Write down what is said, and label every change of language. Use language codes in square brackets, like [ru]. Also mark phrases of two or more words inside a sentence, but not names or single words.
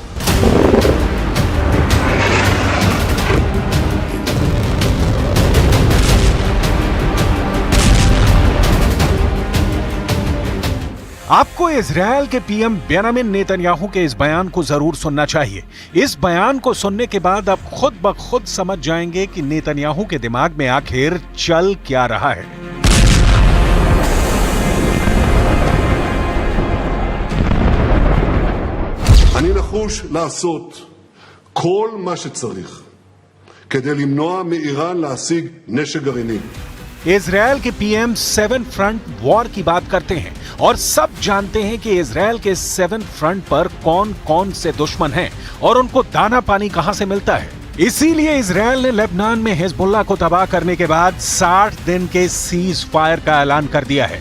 [hi] आपको इजराइल के पीएम बेंजामिन नेतन्याहू के इस बयान को जरूर सुनना चाहिए। इस बयान को सुनने के बाद आप खुद ब खुद समझ जाएंगे कि नेतन्याहू के दिमाग में आखिर चल क्या रहा है। [he] אני נחוש לעשות כל מה שצריך כדי למנוע מאיראן להשיג נשק גרעיני। [hi] इजराइल के पीएम 7 [en] front war [hi] की बात करते हैं और सब जानते हैं कि इजराइल के 7 फ्रंट पर कौन कौन से दुश्मन हैं और उनको दाना पानी कहां से मिलता है। इसीलिए इजराइल ने लेबनान में हिजबुल्लाह को तबाह करने के बाद 60 दिन के [en] cease fire [hi] का ऐलान कर दिया है।